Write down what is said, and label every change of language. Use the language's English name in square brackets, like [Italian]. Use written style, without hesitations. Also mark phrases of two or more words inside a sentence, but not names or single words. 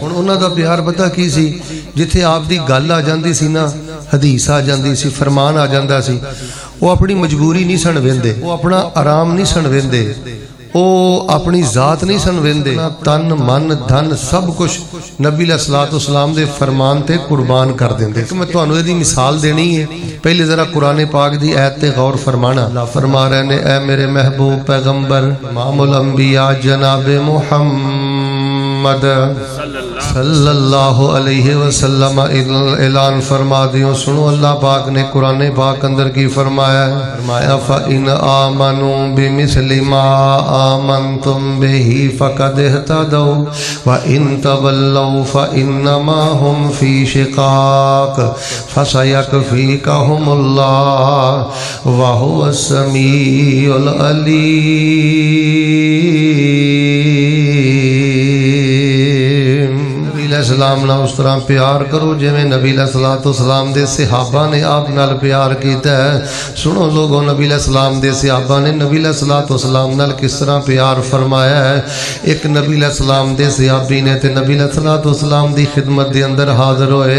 [Punjabi] ہن انہاں دا پیار پتہ کی سی، جتھے آپ دی گل آ جاندی سی نا، حدیث آ جاندی سی، فرمان آ جاندا سی، او اپنی مجبوری نہیں سن ویندے، او اپنا آرام نہیں سن ویندے، او اپنی ذات نہیں سن ویندے، تن من دھن سب کچھ نبی علیہ السلام دے فرمان تے قربان کر دیندے. میں تہانوں ایہدی مثال دینی ہے۔ پہلے ذرا قرآن پاک دی آیت تے غور فرمانا. اللہ فرما رہے نے، اے میرے محبوب پیغمبر امام الانبیاء جناب محمد [Arabic] صلى الله عليه وسلم [Punjabi] اعلان فرما دیو. سنو اللہ پاک نے قرآن پاک اندر کی فرمایا ہے. [Arabic] فرمایا فإن آمنوا بمثل ما آمنتم به فقد اهتدوا وإن تولوا فإنما هم في شقاق فسيكفيكهم الله وهو السميع العليم. [Punjabi] سلام نا اس طرح پیار کرو جویں نبی علیہ السلام دے صحابہ نے آپ نال پیار کیتا ہے. سنو لوگو، نبی علیہ السلام دے صحابہ نے نبی علیہ السلام نال کس طرح پیار فرمایا ہے. اک نبی علیہ السلام دے صحابی نے تے نبی علیہ السلام دی خدمت دے اندر حاضر ہوئے.